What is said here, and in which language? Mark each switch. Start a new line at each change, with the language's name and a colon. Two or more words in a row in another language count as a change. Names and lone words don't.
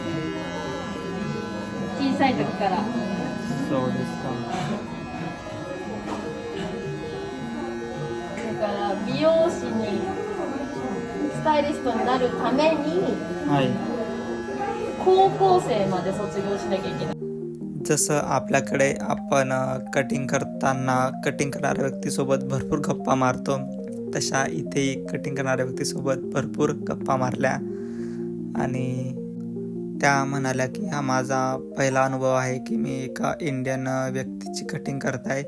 Japanese: 小さい時から。あ、そうですか。だから美容師にスタイリストになるためにはい。高校生まで卒業しなきゃいけない。
Marathi: जसं आपल्याकडे आपण कटिंग करणाऱ्या व्यक्तीसोबत भरपूर गप्पा मारतो, तशा इथे कटिंग करणाऱ्या व्यक्तीसोबत भरपूर गप्पा मारल्या. आणि त्या म्हणाल्या की हा माझा पहिला अनुभव आहे की मी एका इंडियन व्यक्तीची कटिंग करत आहे.